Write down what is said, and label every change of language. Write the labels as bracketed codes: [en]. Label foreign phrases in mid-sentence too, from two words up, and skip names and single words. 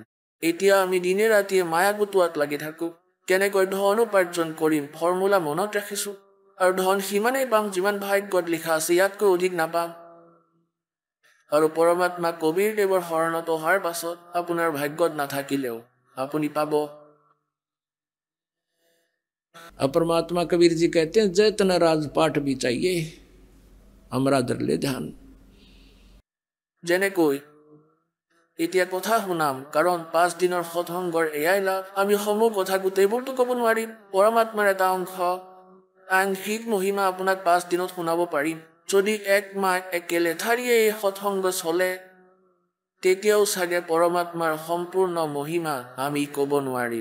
[as] এতিয়া আমি দিনে ৰাতিয়ে মায়া গোটোৱাত লাগি থাকোঁ। কেনেকৈ ধন উপাৰ্জন কৰিম ফৰ্মুলা মনত ৰাখিছোঁ, আৰু ধন সিমানেই পাম যিমান ভাগ্যত লিখা আছে, ইয়াতকৈ অধিক নাপাম। আৰু পৰমাত্মা কবীৰ দেৱৰ শৰণত অহাৰ পাছত আপোনাৰ ভাগ্যত নাথাকিলেও আপুনি পাব। [hi] परमात्मा कबीर जी कहते हैं जैतना राजपाट भी चाहिए हमरा दरले ध्यान। [as] যেনেকৈ এতিয়া কথা শুনাম, কাৰণ 5 দিনৰ সৎসংগৰ এয়াই লাভ। আমি সমূহ কথা গোটেইবোৰতো ক'ব নোৱাৰিম। পৰমাত্মাৰ এটা অংশ আংশিক মহিমা আপোনাক 5 দিনত শুনাব পাৰিম। যদি 1 মাহ একেলেঠাৰিয়ে এই সৎসংগ চলে তেতিয়াও চাগে পৰমাত্মাৰ সম্পূৰ্ণ মহিমা আমি ক'ব নোৱাৰিম।